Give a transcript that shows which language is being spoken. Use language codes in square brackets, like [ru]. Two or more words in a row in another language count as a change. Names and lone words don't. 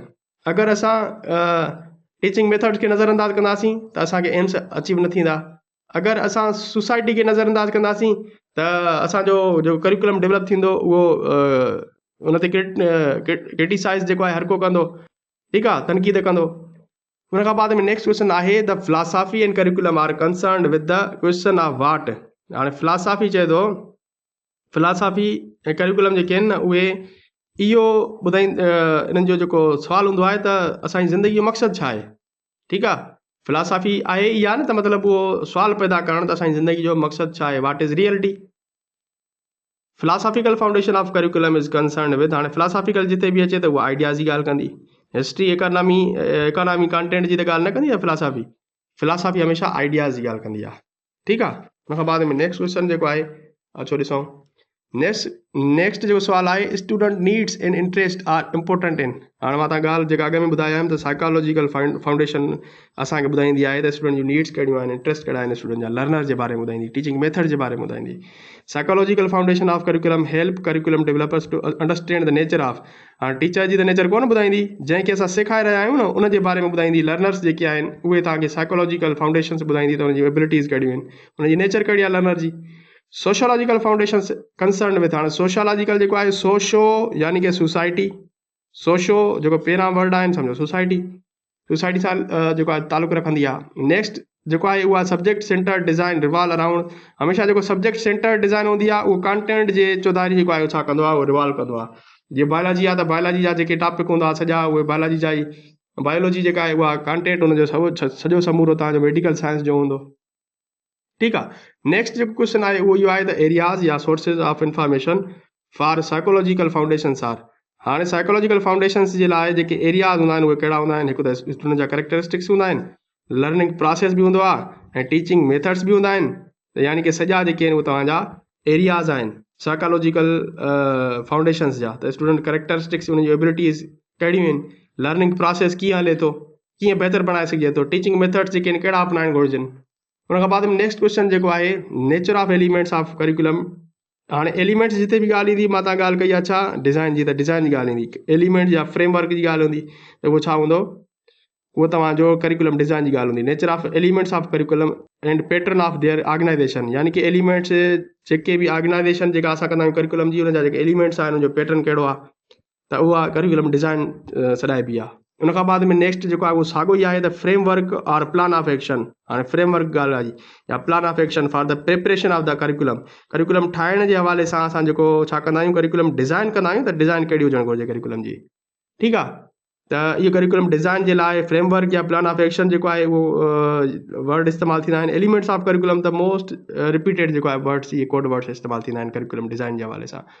[sd] अगरि असां [en] teaching methods [sd] खे नज़रअंदाज़ कंदासीं त असांखे [en] aims achieve [sd] न थींदा। अगरि असां सोसाइटी खे नज़रअंदाज़ कंदासीं त असांजो जेको [en] curriculum develop [sd] थींदो उहो उन ते क्रिटिसाइज़ जेको आहे हर को कंदो, ठीकु आहे, तनक़ीद कंदो। हुन खां बाद में [en] next question आहे the philosophy and curriculum are concerned with the question of what। [sd] हाणे फिलासॉफी चए थो, फिलासॉफी ऐं करिकुलम जेके आहिनि न उहे इहो इन्हनि जो जेको सुवालु हूंदो आहे त असांजी ज़िंदगी जो मक़सदु छा आहे, ठीकु आहे। फिलासॉफी आहे इहा न त मतिलबु उहो सुवालु पैदा करणु त असांजी ज़िंदगी जो मक़सदु छा आहे, [en] what is reality. philosophical foundation of curriculum is concerned with. [sd] हाणे फिलासॉफिकल जिते बि अचे त उहा आइडियाज़ जी ॻाल्हि कंदी, [en] history economy content [sd] जी त ॻाल्हि न कंदी आहे फिलासॉफी। फिलासॉफी हमेशह आइडियाज़ जी ॻाल्हि कंदी आहे, ठीकु आहे। हुन खां बाद में [en] next question [sd] जेको आहे अचो ॾिसूं। नेक्स्ट जेको सुवालु आहे [en] student needs and interest are important in. [sd] हाणे मां तव्हां ॻाल्हि जेका अॻ में ॿुधायमि त [en] psychological foundation [sd] असांखे ॿुधाईंदी आहे त स्टूडेंट जूं नीड्स कहिड़ियूं आहिनि, इंट्रस्ट कहिड़ा आहिनि स्टूडेंट जा, लर्नर जे बारे में ॿुधाईंदी, [en] teaching method [sd] जे बारे में ॿुधाईंदी। [en] psychological foundation of curriculum help curriculum developers to understand the nature of. [sd] हाणे टीचर जी त नेचर कोन ॿुधाईंदी, जंहिंखे असां सेखारे रहिया आहियूं न उन जे बारे में ॿुधाईंदी। लर्नर्स जेके आहिनि उहे तव्हांखे [en] psychological foundations [sd] ॿुधाईंदी त हुनजी एबिलिटीज़ कहिड़ियूं आहिनि, हुनजी नेचर कहिड़ी आहे लर्नर जी। [en] sociological foundation concern with. [sd] हाणे सोशोलॉजिकल जेको आहे सोशो यानी कि सोसाइटी, सोशो जेको पहिरां वर्ड आहिनि सम्झो सोसाइटी सां जेको आहे तालुक़ु रखंदी आहे। [en] नेक्स्ट [sd] जेको आहे उहा [en] subject center design revolve around. [sd] हमेशह जेको [en] subject center design [sd] हूंदी आहे उहो कंटेंट जे चौधारी जेको आहे छा कंदो आहे, उहो रिवॉल्व कंदो आहे। जीअं बायोलॉजी आहे त बायोलॉजी जा जेके टॉपिक हूंदा सॼा उहे बायोलॉजी जा ई, बायोलॉजी जेका आहे उहा कॉन्टेंट हुनजो सॼो समूरो तव्हांजो [en] medical science [sd] जो हूंदो। ठीकु आहे। [en] नेक्स्ट जेको क्वेश्चन [sd] आहे उहो इहो आहे त [en] areas या sources of information for psychological foundations are। [sd] हाणे [en] psychological foundations [sd] जे लाइ जेके एरियाज़ हूंदा आहिनि उहे कहिड़ा हूंदा आहिनि? हिकु त स्टूडेंट जा कैरेक्टरिस्टिक्स हूंदा आहिनि, [en] learning process [sd] बि हूंदो आहे, ऐं [en] teaching methods [sd] बि हूंदा आहिनि। त यानी कि सॼा जेके आहिनि उहे तव्हांजा एरियाज़ आहिनि [en] psychological foundations [sd] जा। त [en] student characteristics, [sd] उन जी एबिलिटीज़ कहिड़ियूं आहिनि, [en] learning process [sd] कीअं हले थो, कीअं बहितर बणाए सघिजे थो, [en] teaching methods [sd] जेके आहिनि कहिड़ा अपनाइण घुरिजनि। उन खां बाद में [en] next question [sd] जेको आहे [en] nature of elements of curriculum. [sd] हाणे एलिमेंट्स जिते बि ॻाल्हि ईंदी, मां तव्हां ॻाल्हि कई आहे छा डिज़ाइन जी, त डिज़ाइन जी ॻाल्हि ईंदी। एलिमेंट या फ्रेमवर्क जी ॻाल्हि हूंदी त उहो छा हूंदो? उहो तव्हांजो [en] curriculum design [sd] जी ॻाल्हि हूंदी। [en] nature of elements of curriculum and pattern of their organization, [sd] यानी कि एलिमेंट्स जेके बि ऑर्गेनाइजेशन जेका असां कंदा आहियूं करिकुलम जी, उनजा जेके एलिमेंट्स आहिनि उनजो पैटर्न कहिड़ो आहे, त उहा [en] curriculum design [sd] सॾाइबी आहे। उन खां बाद में नेक्स्ट जेको आहे उहो साॻियो ई आहे त फ्रेमवर्क और [en] plan of action. [sd] हाणे फ्रेमवर्क ॻाल्हि आहे जी, [en] या plan of action for the preparation of the curriculum। [sd] करिकुलम ठाहिण जे हवाले सां असां जेको छा कंदा आहियूं, [en] curriculum design [sd] कंदा आहियूं, त डिज़ाइन कहिड़ी हुजणु घुरिजे करिकुलम जी। ठीकु आहे। त इहो [en] curriculum design [sd] जे लाइ फ्रेमवर्क या [en] plan of action [sd] जेको आहे उहो वर्ड इस्तेमालु थींदा आहिनि। [en] elements of curriculum [sd] त [en] most repeated [sd] जेको आहे वर्ड्स, इहे [en] code words [sd] इस्तेमालु थींदा आहिनि [en] curriculum design [sd] जे हवाले सां।